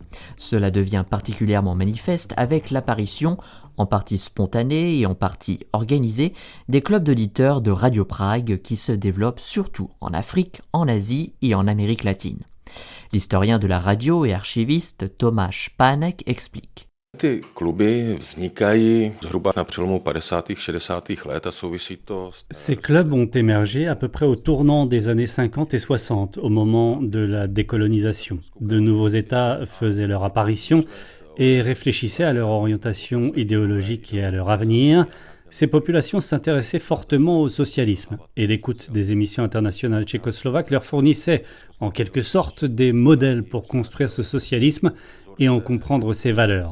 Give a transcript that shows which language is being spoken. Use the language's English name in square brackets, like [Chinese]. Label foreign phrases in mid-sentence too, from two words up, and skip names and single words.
[French] Cela devient particulièrement manifeste avec l'apparition, en partie spontanée et en partie organisée, des clubs d'auditeurs de Radio Prague qui se développent surtout en Afrique, en Asie et en Amérique latine. L'historien de la radio et archiviste Tomáš Pánek explique. [Czech] Ty kluby vznikají zhruba na přelomu 50. 60. let a souvisí to... [French] Ces clubs ont émergé à peu près au tournant des années 50 et 60, au moment de la décolonisation. De nouveaux États faisaient leur apparition et réfléchissaient à leur orientation idéologique et à leur avenir. Ces populations s'intéressaient fortement au socialisme et l'écoute des émissions internationales tchécoslovaques leur fournissait en quelque sorte des modèles pour construire ce socialisme et en comprendre ses valeurs.